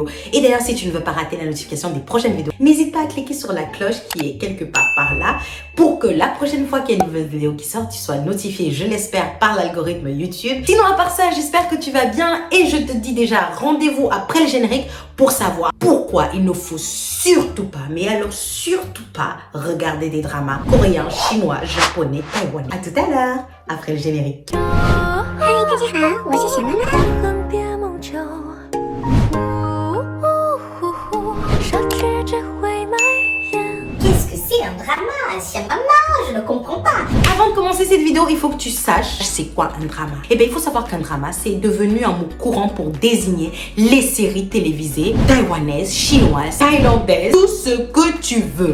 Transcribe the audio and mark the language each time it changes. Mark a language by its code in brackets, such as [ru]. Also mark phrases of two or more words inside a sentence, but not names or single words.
[fr] Et d'ailleurs, si tu ne veux pas rater la notification des prochaines vidéos, n'hésite pas à cliquer sur la cloche qui est quelque part par là pour que la prochaine fois qu'il y a une nouvelle vidéo qui sort, tu sois notifié, je l'espère, par l'algorithme YouTube. Sinon, à part ça, j'espère que tu vas bien et je te dis déjà rendez-vous après le générique pour savoir pourquoi il ne faut surtout pas, mais alors surtout pas, regarder des dramas coréens, chinois, japonais, taïwanais. À tout à l'heure, après le générique. Hi, [zh] 大家好，我是小妈妈。 [fr] Qu'est-ce que c'est un drama? Sia Mama, je ne comprends pas. Avant de commencer cette vidéo, il faut que tu saches c'est quoi un drama. Eh bien, il faut savoir qu'un drama, c'est devenu un mot courant pour désigner les séries télévisées taïwanaises, chinoises, thaïlandaises, tout ce que tu veux.